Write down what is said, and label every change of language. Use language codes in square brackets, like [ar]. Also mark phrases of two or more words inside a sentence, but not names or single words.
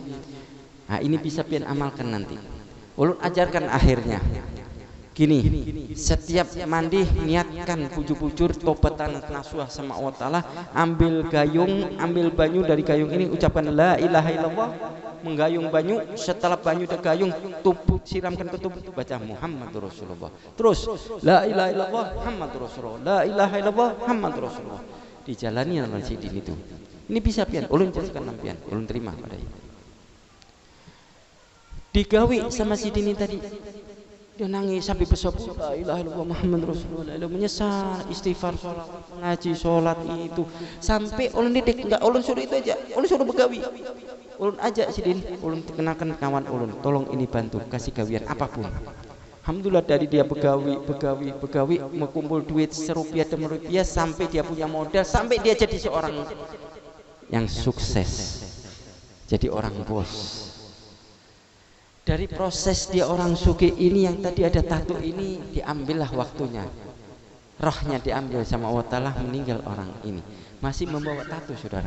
[bjn] Nah ini bisa pian amalkan nanti. Ulun ajarkan akhirnya gini, setiap mandi niatkan bujur-bujur [ar] توبة نصوحا [bjn] sama [ar] الله تعالى. [bjn] Ambil gayung, ambil banyu dari gayung ini, ucapkan [ar] لا إله إلا الله, [bjn] menggayung banyu. Setelah banyu dan gayung tubuh siramkan ke tubuh, baca [ar] محمد رسول الله. Terus لا إله إلا الله محمد رسول الله، لا إله إلا الله محمد رسول الله. [bjn] Dijalani oleh sidin itu. Ini bisa pian, ulun jelaskan nampian, ulun terima pada itu. Digawi sama si Dini tadi, dia nangis sampai bersobu [ar] لا إله إلا الله محمد رسول الله, [bjn] menyesal, istighfar, sholat, ngaji, sholat itu sampai ulun didik. Enggak ulun suruh itu aja, ulun suruh begawi, ulun ajak si Dini, ulun kenakan kawan ulun, tolong ini bantu kasih gawian apapun. Alhamdulillah dari dia begawi, mengumpul duit serupiah demi rupiah sampai dia punya modal, sampai dia jadi seorang yang sukses, jadi orang bos. Dari proses dia orang sugih ini yang tadi ada tato ini, diambillah waktunya, rohnya diambil sama [ar] الله تعالى, [bjn] meninggal orang ini masih membawa tato saudara.